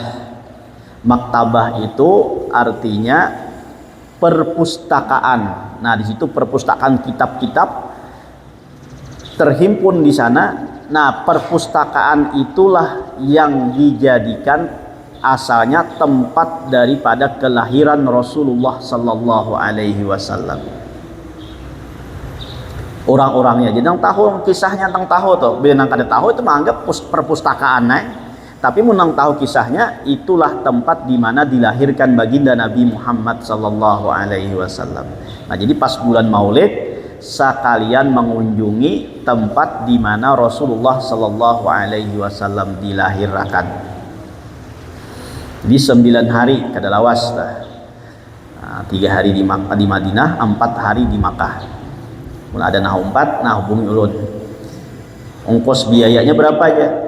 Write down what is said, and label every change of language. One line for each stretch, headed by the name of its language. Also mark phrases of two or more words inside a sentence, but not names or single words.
Indonesian: Maktabah itu artinya perpustakaan. Nah, di situ perpustakaan kitab-kitab terhimpun di sana. Nah, perpustakaan itulah yang dijadikan asalnya tempat daripada kelahiran Rasulullah
Arabic: Sallallahu Alaihi Wasallam.
Banjar: Orang-orangnya jadi nang tahu kisahnya tentang tahu tuh, bila nang kada tahu itu menganggap perpustakaan tapi menang tahu kisahnya itulah tempat di mana dilahirkan baginda Nabi Muhammad
Arabic: Sallallahu Alaihi Wasallam.
Indonesian: Nah, jadi pas bulan Maulid sekalian mengunjungi tempat di mana Rasulullah
Arabic: Sallallahu Alaihi Wasallam
Indonesian: dilahirkan.
Banjar: Di 9 hari kada lawas lah.
Indonesian: 3 hari di Madinah, 4 hari di Makkah.
Banjar: Mulai ada nah 4, nah hubungi ulun. Ongkos biayanya berapa aja?